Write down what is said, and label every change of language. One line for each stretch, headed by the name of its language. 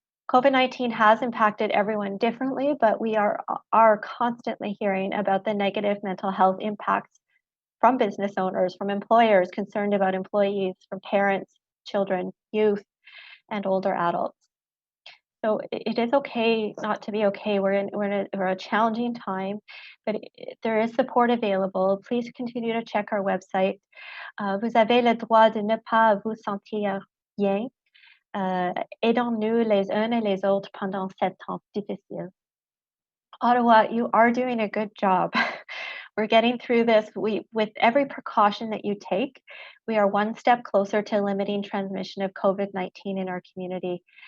English: COVID-19 has impacted everyone differently, but we are constantly hearing about the negative mental health impacts from business owners, from employers concerned about employees, from parents, children, youth, and older adults. So it is okay not to be okay. We're a challenging time, but there is support available. Please continue to check our website.
French: Vous avez le droit de ne pas vous sentir bien. Aidons-nous les uns et les autres pendant cette temps difficile.
English: Ottawa, you are doing a good job. We're getting through this. With every precaution that you take, we are one step closer to limiting transmission of COVID-19 in our community.